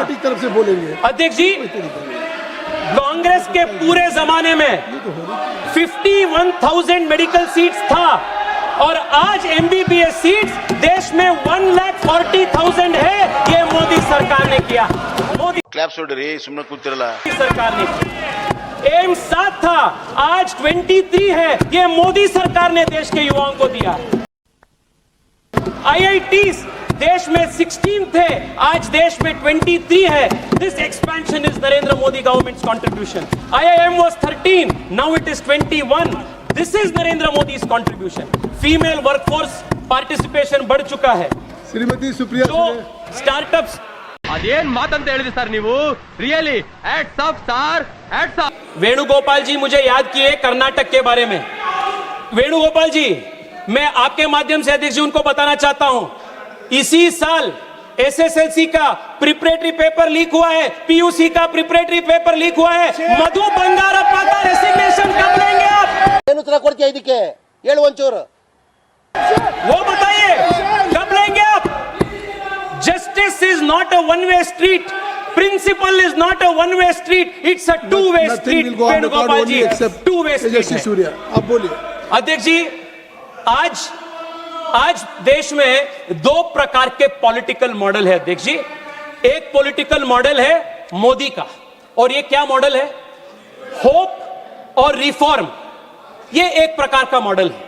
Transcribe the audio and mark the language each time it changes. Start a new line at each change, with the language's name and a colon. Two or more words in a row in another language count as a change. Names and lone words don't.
Hindi: पार्टी की तरफ से बोलेंगे. अध्यक्ष जी, कांग्रेस के पूरे जमाने में 51,000
English: medical seats
Hindi: था और आज
English: MBBS seats
Hindi: देश में 1,40,000 है. ये मोदी सरकार ने किया. मोदी
Kannada: ಕ್ಲಾಪ್ಸ್ ಹೊಡ್ರಿ, ಸುಮ್ಮನೆ ಕೂತಿರಲ್ಲ.
Hindi: सरकार ने किया. एम्स 7 था, आज 23 है. ये मोदी सरकार ने देश के युवाओं को दिया. IITs देश में 16 थे, आज देश में 23 है.
English: this expansion is Narendra Modi government's contribution. IIM was 13, now it is 21. This is नरेंद्र मोदी's contribution. female workforce participation
Hindi: बढ़ चुका है. श्रीमती सुप्रिया जो स्टार्टअप्स,
Kannada: ಅದೇನ್ ಮಾತಂತ ಹೇಳಿದ್ರಿ ಸರ್ ನೀವು?
English: really hats off sir, hats off.
Hindi: वेणुगोपाल जी मुझे याद किए कर्नाटक के बारे में. वेणुगोपाल जी, मैं आपके माध्यम से अध्यक्ष जी उनको बताना चाहता हूं, इसी साल SSLC का
English: preparatory paper leak
Hindi: हुआ है, PUC का
English: preparatory paper leak
Hindi: हुआ है. मधु बंगारप्पा का रेसिग्नेशन कब लेंगे आप?
Kannada: ಏನು ಉತ್ತರ ಕೊಡ್ತೀಯ ಇದಕ್ಕೆ? ಹೇಳು ಒಂಚೂರು.
Hindi: वो बताइए, कब लेंगे आप?
English: Justice is not a one-way street. Principle is not a one-way street. It's a two-way street.
Hindi: वेणुगोपाल जी,
English: two-way street है.
Hindi: सूर्या, आप बोलिए. अध्यक्ष जी, आज देश में 2 प्रकार के
English: political model
Hindi: है अध्यक्ष जी. एक
English: political model
Hindi: है मोदी का, और ये क्या मॉडल है? होप और रिफॉर्म. ये एक प्रकार का मॉडल है.